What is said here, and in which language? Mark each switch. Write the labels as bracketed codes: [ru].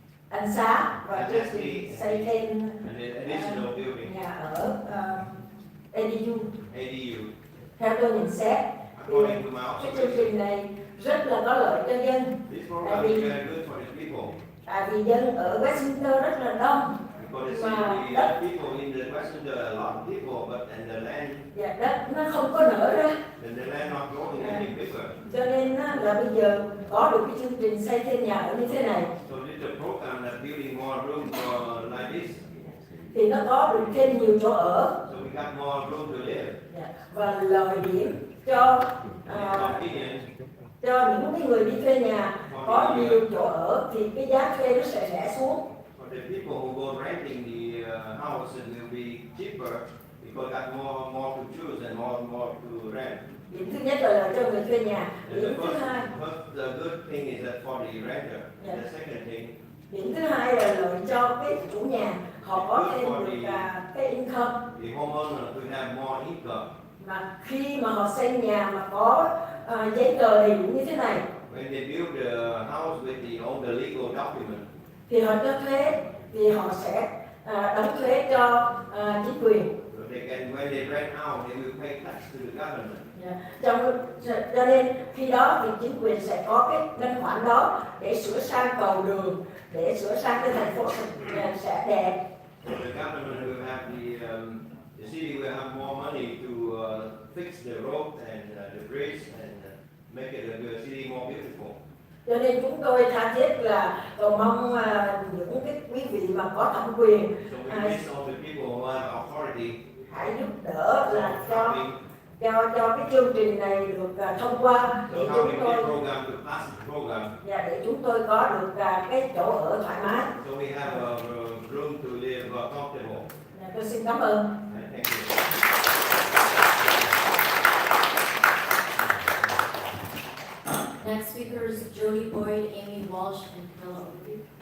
[vi] ăn xá và chương trình xây thêm [en] and the additional building, [vi] nhà ở ADU. [en] ADU. [vi] Theo tôi nhận xét thì [en] According to my [vi] cái chương trình [en] observation, [vi] này rất là có lợi cho dân, [en] this program is very good for the people. [vi] tại vì dân ở Westminster rất là đông [en] Because [vi] mà [en] the [vi] đất [en] people in the Western, there are a lot of people, but and the land, [vi] và đất nó không có nở ra, [en] and the land not growing any bigger. [vi] cho nên á, là bây giờ có được cái chương trình xây thêm nhà ở như thế này [en] So this is a program that building more room for like this. [vi] thì nó có được thêm nhiều chỗ ở [en] So we got more room to live. [vi] và lợi điểm cho [en] Convenient [vi] cho những cái người đi thuê nhà có nhiều chỗ ở thì cái giá thuê nó sẽ rẻ xuống. [en] for the people who go renting the house, it will be cheaper because got more to choose and more to rent. [vi] Điểm thứ nhất là lợi cho người thuê nhà. [en] And [vi] Điểm thứ hai, [en] the good thing is that for the renter. And the second thing, [vi] điểm thứ hai là lợi cho cái chủ nhà, họ có thêm được cái income. [en] the homeowner to have more income. [vi] Mà khi mà họ xây nhà mà có giấy tờ đầy đủ như thế này [en] When they build the house with all the legal document, [vi] thì họ cho thuế, thì họ sẽ đóng thuế cho chính quyền. [en] so they can, when they rent out, they will pay tax to the government. [vi] Cho nên khi đó thì chính quyền sẽ có cái ngân khoản đó để sửa sang cầu đường, để sửa sang cái thành phố sẽ đẹp. [en] So the government will have the city will have more money to fix the road and the bridge and make it the city more beautiful. [vi] Cho nên chúng tôi tha thiết là cầu mong những cái quý vị mà có thẩm quyền [en] So we miss all the people who have authority [vi] hãy giúp đỡ là [en] helping, [vi] cho cái chương trình này được thông qua để [en] so [vi] chúng [en] helping [vi] tôi [en] the program to pass the program. [vi] và để chúng tôi có được cái chỗ ở thoải mái. [en] So we have a room to live comfortable. [vi] Tôi xin cảm ơn. [en] And thank you. Next speakers, Jody Boyd, Amy Walsh, and Carla Oakley.